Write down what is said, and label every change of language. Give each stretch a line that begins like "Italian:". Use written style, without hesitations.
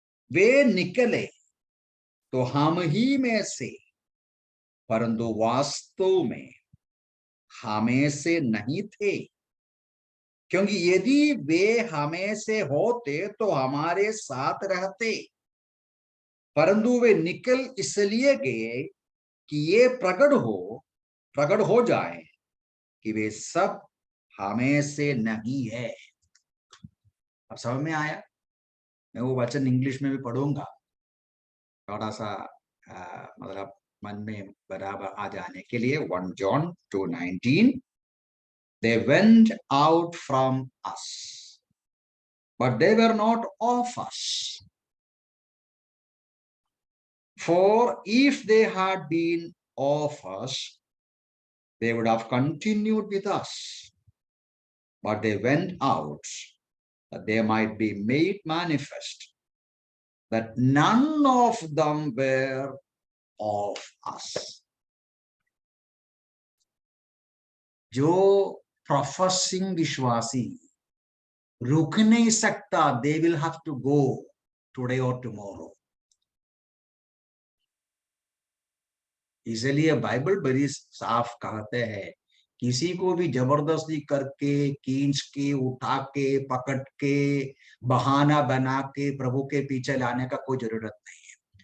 Hindi: वे निकले तो हम ही में से, परंतु वास्तव में हमें से नहीं थे, क्योंकि यदि वे हमें से होते तो हमारे साथ रहते, परंतु वे निकल इसलिए गए कि ये प्रकट हो जाए कि वे सब हमें से नहीं है। अब समझ में आया? मैं वो वचन इंग्लिश में भी पढ़ूंगा, थोड़ा सा मतलब मन में बराबर आ जाने के लिए।
English: 1 John 2:19, they went out from us, but they were not of us. For if they had been of us, they would have continued with us. But they went out, that they might be made manifest, that none of them were of us.
Hindi: जो professing विश्वासी रुक नहीं सकता,
English: they will have to go today
Hindi: और
English: Tomorrow.
Hindi: इसलिए Bible बड़ी साफ कहते हैं, किसी को भी जबरदस्ती करके, खींच के, उठा के, पकड़ के, बहाना बना के प्रभु के पीछे लाने का कोई जरूरत नहीं है।